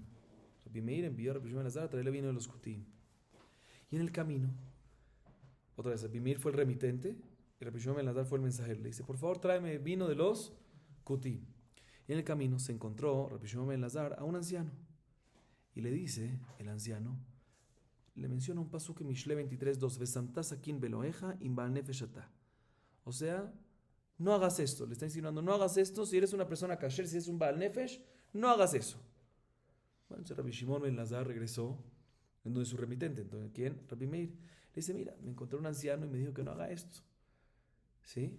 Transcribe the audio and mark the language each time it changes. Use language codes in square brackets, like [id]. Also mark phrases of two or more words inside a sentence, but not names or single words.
[es] Rabbi Meir envió a Rabbi Shimon ben Elazar a traerle vino de los Kutim. Y en el camino, otra vez, Rabbi Meir fue el remitente y Rabbi Shimon ben Elazar fue el mensajero. Le dice, por favor, tráeme vino de los Kutim. Y en el camino se encontró Rabbi Shimon ben Elazar a un anciano. Y le dice, el anciano, le menciona un pasuk en Mishle 23:2, [he] ושמת שכין בלעך אם בעל נפש אתה. [es] O sea, no hagas esto. Le está insinuando, no hagas esto. Si eres una persona kasher, si eres un [he] בעל נפש, [es] no hagas eso. Bueno, entonces Rabbi Shimon ben Elazar regresó en donde su remitente. Entonces, ¿quién? Rabbi Meir. Le dice, mira, me encontré un anciano y me dijo que no haga esto. ¿Sí?